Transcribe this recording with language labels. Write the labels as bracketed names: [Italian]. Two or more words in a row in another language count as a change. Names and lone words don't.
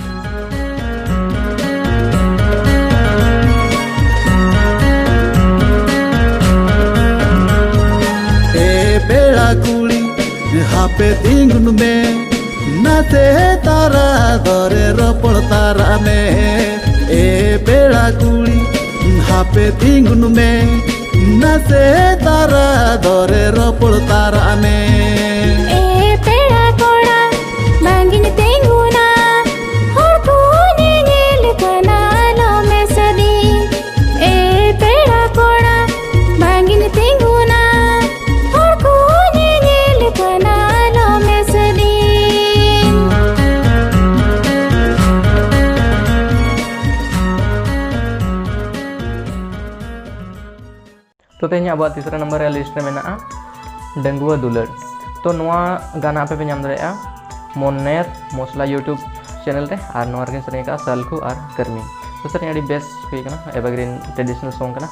[Santali] बेड़ा कुड़ी हापे तिंगुन में नाते तारा दरे रपड़ तारा में। ए बेड़ा कुड़ी हापे तिंगुन में नाते तारा दरे रपड़ तारा में। ए बेड़ा कोड़ा मांगिन तिंगुना और कोने नील कनालो में सदी। ए बेड़ा कोड़ा मांगिन तिंगुना तो तेना अब तीसरा नंबर लिस्ट में मेना डंगुआ दुलड़। तो नोआ गाना पे ᱧᱟᱢ दाड़ेया मोनेर मसला [English] YouTube channel [Santali] रे और नोआ रे सरें का सालकू और गर्मी। तो सरें अड़ी बेस्ट हुई कना [English] evergreen traditional song [Santali] कना।